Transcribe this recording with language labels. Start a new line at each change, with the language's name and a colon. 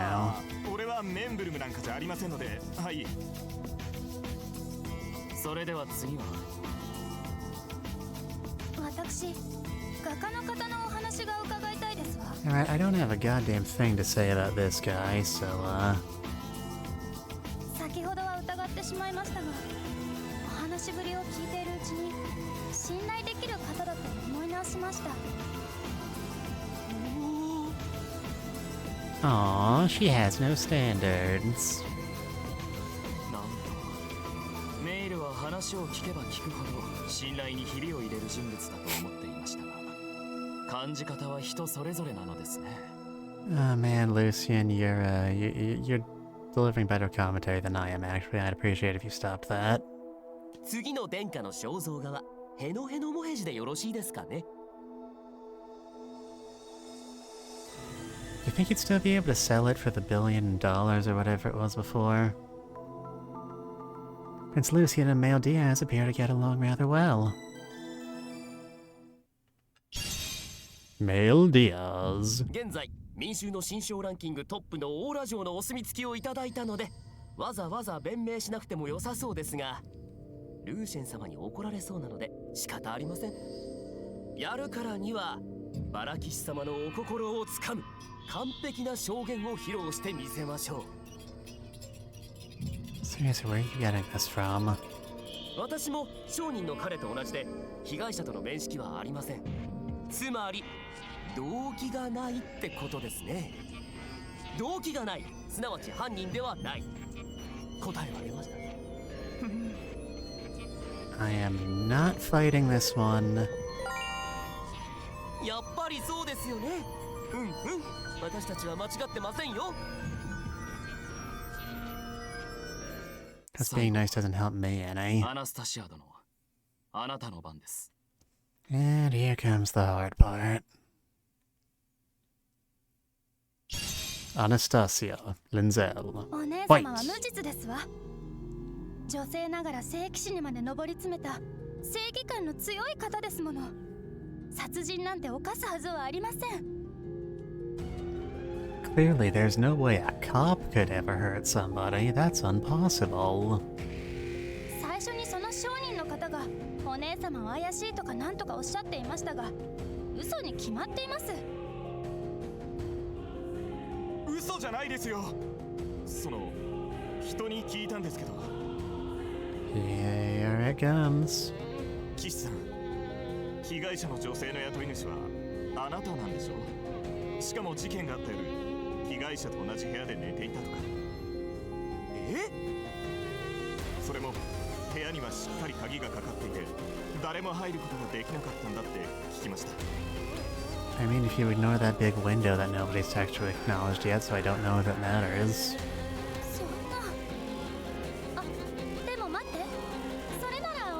Japanese: あ俺はメンブルムなんかじゃありませんので、はい。それでは次は。私、画家の方のお話が伺いたいですわ。
English: Alright, I don't have a goddamn thing to say about this guy, so,
Japanese: 先ほどは疑ってしまいましたが、お話ぶりを聞いているうちに信頼できる方だと思い直しました。
English: Aw, she has no standards.
Japanese: なんとメイルは話を聞けば聞くほど信頼にひびを入れる人物だと思っていましたが、感じ方は人それぞれなのですね。
English: Oh man, Lucian, you're delivering better commentary than I am, actually. I'd appreciate if you stopped that.
Japanese: 次の殿下の肖像画はヘノヘノモヘジでよろしいですかね？
English: You think you'd still be able to sell it for the $1 billion or whatever it was before? Prince Lucian and Male Diaz appear to get along rather well. Male Diaz.
Japanese: 現在民衆の新章ランキングトップのオーラ城のお墨付きをいただいたので、わざわざ弁明しなくても良さそうですが、ルーシェン様に怒られそうなので仕方ありません。やるからにはバラ騎士様のお心をつかむ完璧な証言を披露してみせましょう。
English: Seriously, where are you getting this from?
Japanese: 私も商人の彼と同じで被害者との面識はありません。つまり動機がないってことですね。動機がない、すなわち犯人ではない。答えは出ましたね。
English: I am not fighting this one.
Japanese: やっぱりそうですよね。私たちは間違ってませんよ。
English: Because being nice doesn't help me any.
Japanese: アナスタシア殿、あなたの番です。
English: And here comes the hard part. Anastasia Linzel.
Japanese: お姉様は無実ですわ。女性ながら聖騎士にまで上り詰めた正義感の強い方ですもの。殺人なんて犯すはずはありません。
English: Clearly, there's no way a cop could ever hurt somebody. That's impossible.
Japanese: 最初にその商人の方がお姉様は怪しいとかなんとかおっしゃっていましたが、嘘に決まっています。嘘じゃないですよ。その人に聞いたんですけど。
English: Here it comes.
Japanese: 岸さん、被害者の女性の雇い主はあなたなんでしょ？しかも事件があった夜、被害者と同じ部屋で寝ていたとか。それも部屋にはしっかり鍵がかかっていて、誰も入ることができなかったんだって聞きました。
English: I mean, if you ignore that big window that nobody's actually acknowledged yet, so I don't know if it matters.
Japanese: そんな。あ、でも待って。それなら